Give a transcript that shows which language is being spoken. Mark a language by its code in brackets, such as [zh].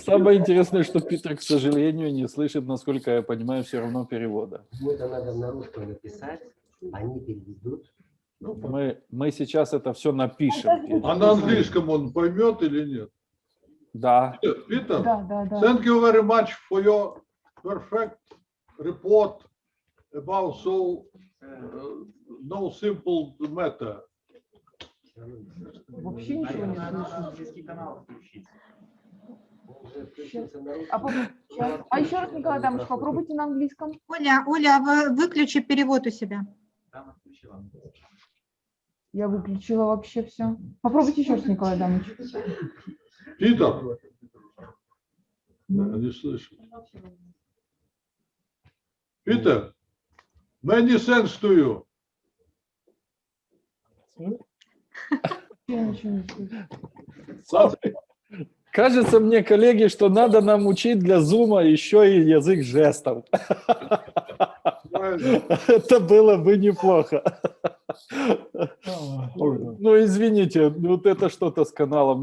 [ru] Самое интересное, что Питер, к сожалению, не слышит, насколько я понимаю, все равно перевода. Это надо на русском написать, они переведут. Мы сейчас это все напишем. А на английском он поймет или нет? Да. [en] Peter, [ru] Да. [en] thank you very much for your perfect report about so no simple matter. [ru] Вообще ничего не слышу. А еще раз, Николай Адамович, попробуйте на английском. Оля, выключи перевод у себя. Я выключила вообще все. Попробуйте еще раз, Николай Адамович. Питер, не слышит. [en] Peter, many thanks to you. [ru] Я ничего не слышу. Кажется мне, коллеги, что надо нам учить для зума еще и язык жестов. Это было бы неплохо. Ну, извините, вот это что-то с каналом.